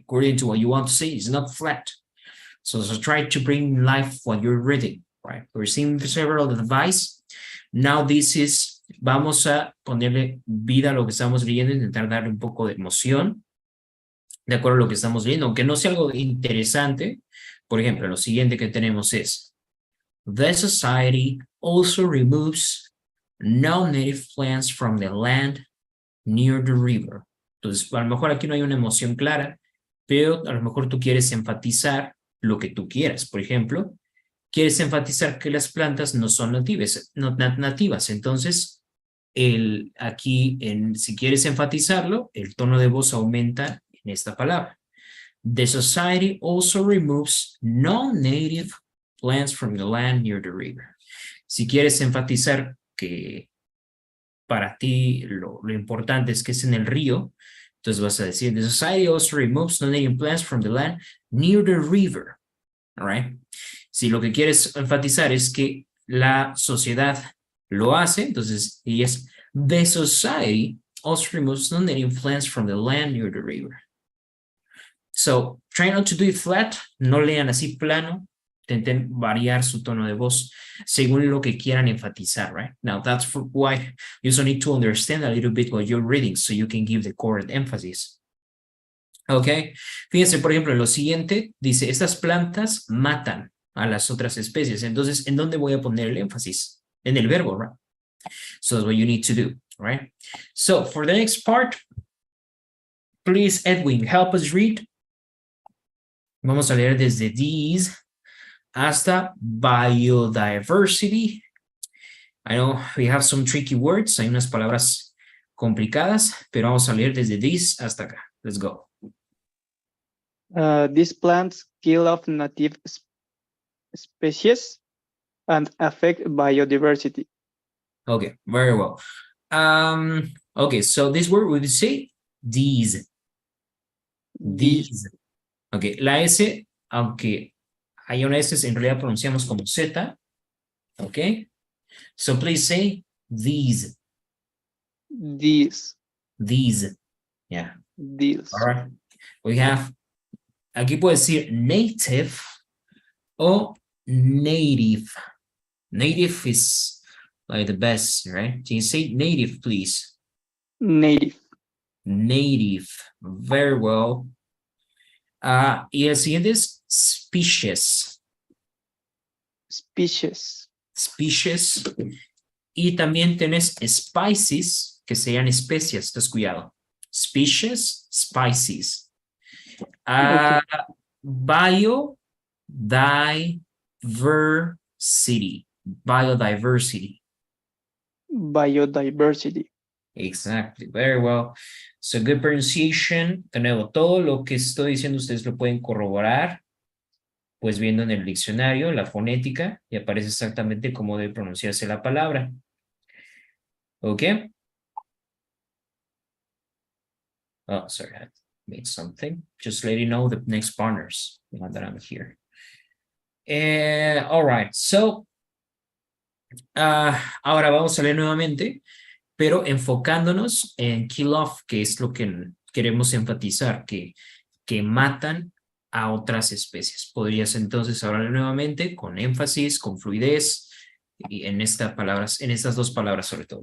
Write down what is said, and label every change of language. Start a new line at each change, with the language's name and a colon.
English: According to what you want to say, it's not flat. So try to bring life what you're reading, right? We're seeing several advice. Now this is,
Spanish: vamos a ponerle vida a lo que estamos leyendo, intentar darle un poco de emoción, de acuerdo a lo que estamos leyendo, aunque no sea algo interesante. Por ejemplo, lo siguiente que tenemos es,
English: the society also removes non-native plants from the land near the river.
Spanish: Entonces, a lo mejor aquí no hay una emoción clara, pero a lo mejor tú quieres enfatizar lo que tú quieras. Por ejemplo, quieres enfatizar que las plantas no son nativas. Entonces, aquí, si quieres enfatizarlo, el tono de voz aumenta en esta palabra.
English: The society also removes non-native plants from the land near the river.
Spanish: Si quieres enfatizar que para ti lo importante es que es en el río, entonces vas a decir,
English: the society also removes non-native plants from the land near the river. All right?
Spanish: Si lo que quieres enfatizar es que la sociedad lo hace, entonces, y es,
English: the society also removes non-native plants from the land near the river. So, try not to do it flat,
Spanish: no lean así plano, intenten variar su tono de voz según lo que quieran enfatizar, right?
English: Now, that's why you also need to understand a little bit what you're reading so you can give the correct emphasis.
Spanish: Ok, fíjense, por ejemplo, en lo siguiente, dice, estas plantas matan a las otras especies. Entonces, ¿en dónde voy a poner el énfasis? En el verbo, right?
English: So that's what you need to do, right? So, for the next part, please, Edwin, help us read.
Spanish: Vamos a leer desde these hasta biodiversity.
English: I know we have some tricky words,
Spanish: hay unas palabras complicadas, pero vamos a leer desde these hasta acá.
English: Let's go. These plants kill off native species and affect biodiversity. Okay, very well. Okay, so this word we would say these. These.
Spanish: Okay, la S, aunque hay una S, en realidad pronunciamos como Z.
English: Okay, so please say these. These. These. Yeah. These. All right.
Spanish: We have, aquí puede decir native o native.
English: Native is like the best, right? Can you say native, please? Native. Native. Very well.
Spanish: Y el siguiente es species.
English: Species. Species.
Spanish: Y también tienes species, que serían especias. Entonces, cuidado. Species, species.
English: Biodiversity. Biodiversity. Biodiversity. Exactly. Very well. So good pronunciation.
Spanish: De nuevo, todo lo que estoy diciendo ustedes lo pueden corroborar, pues viendo en el diccionario la fonética y aparece exactamente cómo debe pronunciarse la palabra. ¿Ok?
English: Oh, sorry, I made something. Just let you know the next partners, now that I'm here.
Spanish: All right, so, ahora vamos a leer nuevamente, pero enfocándonos en kill off, que es lo que queremos enfatizar, que matan a otras especies. Podrías entonces hablar nuevamente con énfasis, con fluidez, y en estas dos palabras sobre todo.